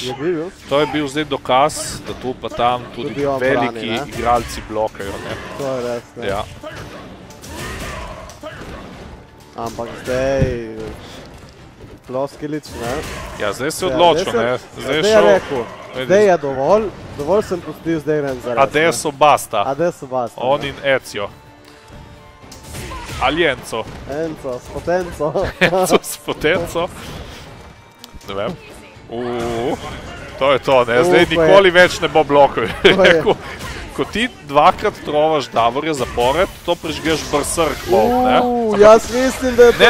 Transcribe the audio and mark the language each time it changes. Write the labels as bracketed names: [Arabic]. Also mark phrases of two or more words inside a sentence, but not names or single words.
[Slovenian] To je bil zdaj dokaz, da tu pa tam tudi veliki igralci blokajo, ne. To je res, ne. Ja. Ampak zdaj... Ploskilič, ne. Ja, zdaj se odločil, ne. Zdaj je rekel, zdaj je dovolj sem pustil, zdaj grem za res. [Italian] Adesso basta. Adesso basta. [Slovenian] On in Ezio. Ali Enzo. Enzo, s potenco. Enzo s potenco. Ne vem. To je to, ne, zdaj nikoli več ne bo blokov. Ko ti dvakrat trovaš Davorja zapored, to prižgeš Berserk Bolt, ne. Jaz mislim, da je to.